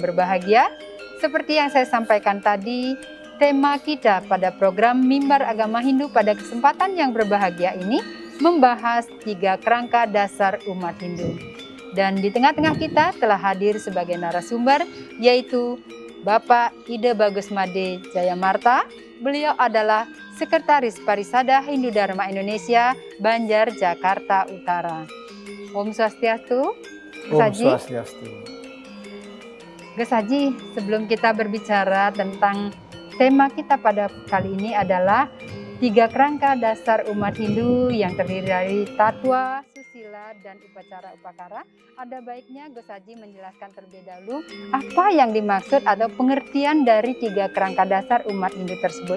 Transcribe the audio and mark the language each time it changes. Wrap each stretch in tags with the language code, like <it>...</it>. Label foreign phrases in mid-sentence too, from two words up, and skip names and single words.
<id>berbahagia, seperti yang saya sampaikan tadi, tema kita pada program Mimbar Agama Hindu pada kesempatan yang berbahagia ini membahas 3 kerangka dasar umat Hindu. Dan di tengah-tengah kita telah hadir sebagai narasumber, yaitu Bapak Ide Bagus Made Jayamarta. Beliau adalah Sekretaris Parisada Hindu Dharma Indonesia, Banjar, Jakarta Utara. Om Swastiastu, Om Swastiastu. Gus Haji, sebelum kita berbicara tentang tema kita pada kali ini adalah 3 kerangka dasar umat Hindu yang terdiri dari tatwa, susila, dan upacara upakara. Ada baiknya Gus Haji menjelaskan terlebih dahulu apa yang dimaksud atau pengertian dari 3 kerangka dasar umat Hindu tersebut.</id>